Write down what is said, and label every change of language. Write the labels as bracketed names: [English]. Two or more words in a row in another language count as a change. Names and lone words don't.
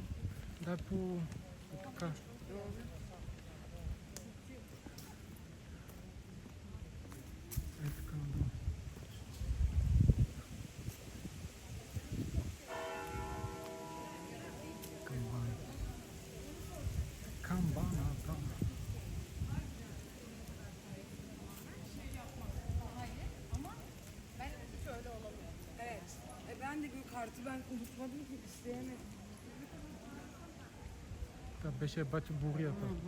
[Bulgarian] Да, по така. Така надолу. Камбаната. [Turkish] Şöyle olabilir. Evet. ben de kartı ben unutmadım ki isteyemedim. [Bulgarian] Това беше бачи бурята.